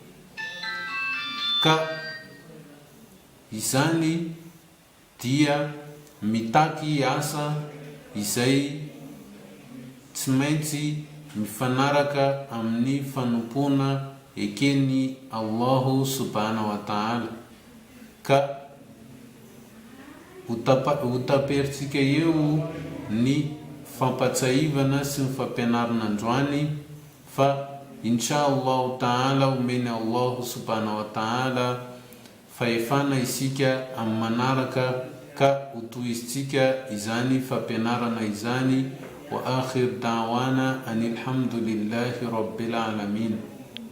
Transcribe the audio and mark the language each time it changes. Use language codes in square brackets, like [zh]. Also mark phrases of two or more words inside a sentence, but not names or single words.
[mg] ka izany dia mitaky asa izay tsy maintsy mifanaraka amin'ny fanompona ekeny [ar] الله سبحانه وتعالى, [mg] ka utaperitsika eo ny fampatsahivana sy ny fampianarana androany, fa [ar] إن شاء الله تعالى [mg] omeny [ar] الله سبحانه وتعالى [mg] fahefana isika amin'ny manaraka, ka ho tohizitsika izany fampianarana izany. [ar] وآخر دعوانا أن الحمد لله رب العالمين.